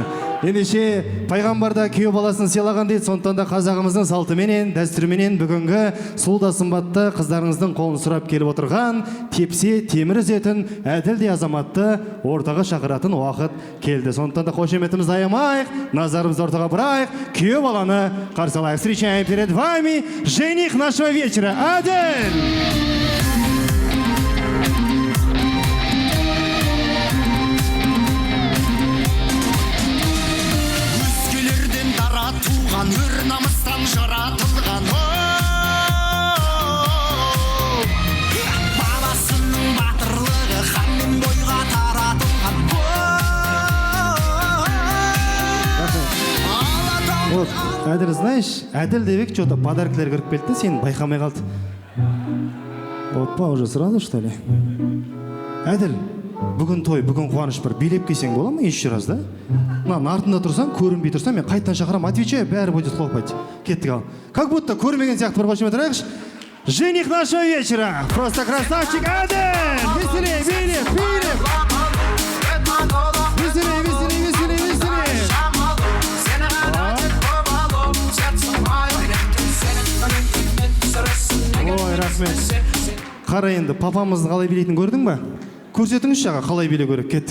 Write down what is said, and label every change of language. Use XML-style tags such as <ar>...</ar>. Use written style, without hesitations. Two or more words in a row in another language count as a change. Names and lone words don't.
<kk>Ендеше пайғамбарда күйеу баласын сыйлаған дейді, сондықтан да қазағымыздың салтыменен, дәстүріменен бүгінгі сұлу да сымбатты қыздарыңыздың қолын сұрап келіп отырған, тепсе темір үзетін, әділ де азаматты ортаға шақыратын уақыт келді. Сондықтан да қошеметімізді аямайық, назарымызды ортаға бұрайық, күйеу баланы қарсы алайық.</kk> <ru>Встречаем перед вами жених нашего вечера, Адель!</ru> <kk>Өр намыстан жаратылған баласының батырлығы ханмен бойға таратылған Вот, Әділ, знаешь, Әділ дебек что-то подаркілер кіріп келді, сен байқамай қалды. Опа,</kk> <ru>уже сразу, что ли?</ru> <kk>Әділ, бүгін той, бүгін қуаныш бар, билеп келсең бола ма</kk> <ru>еще раз, да?</ru> <kk>Артында тұрсаң, көрінбей тұрсаң, мен қайттан шақырам, отвечаю, бәрі</kk> <ru>будет хлопать.</ru> <kk>Кеттік ал.</kk> <ru>Как будто</ru> <kk>көрмеген сияқты бір қошемет тұрайықшы.</kk> <ru>Жених нашего вечера. Просто красавчик Әділ!</ru> <kk>Веселей, билеп, билеп!</kk> <ru>Веселей, веселей, веселей, веселей!</ru> <kk>Ой, рахмет. Қара енді, папамызды қалай билейтін көрдің ба? Көрсетіңіз жаға, қалай биле көрек, кеттік.</kk>